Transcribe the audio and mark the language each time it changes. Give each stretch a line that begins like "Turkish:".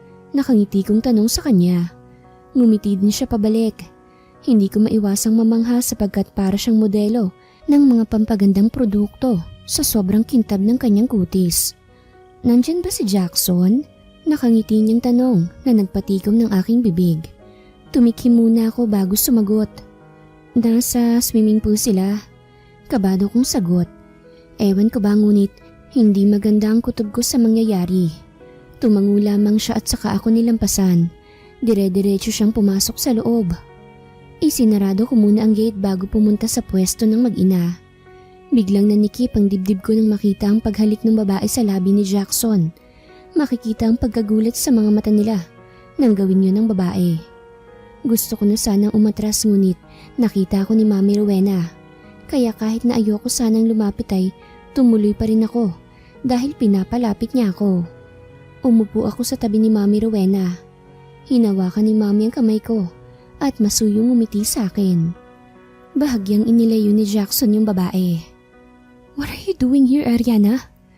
Filipino: Nakangiti kong tanong sa kanya. Ngumiti din siya pabalik. Hindi ko maiwasang mamangha sapagkat para siyang modelo ng mga pampagandang produkto sa sobrang kintab ng kanyang kutis. Nandyan ba si Jackson? Nakangiti niyang tanong na nagpatikom ng aking bibig. Tumikim muna ako bago sumagot. Nasa swimming pool sila. Kabado kong sagot. Ewan ko ba ngunit hindi maganda ang kutob ko sa mangyayari. Tumango lamang siya at saka ako nilampasan. Dire-diretso siyang pumasok sa loob. Isinarado ko muna ang gate bago pumunta sa pwesto ng mag-ina. Biglang nanikip ang dibdib ko nang makita ang paghalik ng babae sa labi ni Jackson. Makikita ang pagkagulat sa mga mata nila nang gawin yun ng babae. Gusto ko na sanang umatras ngunit nakita ko ni Mami Rowena. Kaya kahit na ayoko sanang lumapit ay tumuloy pa rin ako dahil pinapalapit niya ako. Umupo ako sa tabi ni Mami Rowena. Hinawakan ni Mami ang kamay ko at masuyong umiti sa akin. Bahagyang inilayo ni Jackson yung babae.
English: What are you doing here, Ariana?